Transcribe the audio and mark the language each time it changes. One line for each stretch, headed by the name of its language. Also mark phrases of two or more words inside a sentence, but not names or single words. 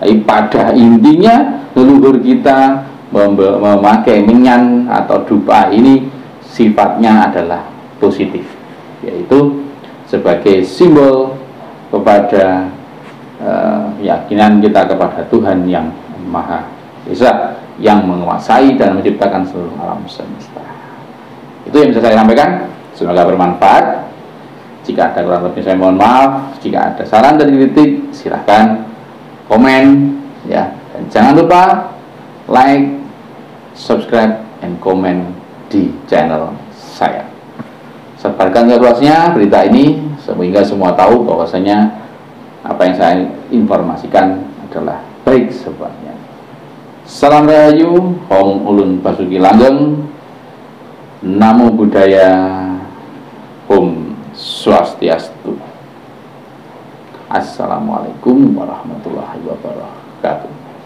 Indonesian: Tapi pada intinya leluhur kita memakai menyan atau dupa ini sifatnya adalah positif, yaitu sebagai simbol kepada keyakinan kita kepada Tuhan yang Maha Esa, yang menguasai dan menciptakan seluruh alam semesta. Itu yang bisa saya sampaikan. Semoga bermanfaat. Jika ada kurang lebih saya mohon maaf. Jika ada saran dan kritik, silahkan komen, ya. Dan jangan lupa
English: like, subscribe, and comment
Indonesian: di channel saya. Sebarkan luasnya berita ini sehingga semua tahu bahwasanya apa yang saya informasikan adalah baik sebenarnya.
Javanese: Salam Rahayu, Om Ulun Basuki Langgeng, Namo Buddhaya, Om Swastiastu.
Arabic: السلام عليكم ورحمة الله وبركاته.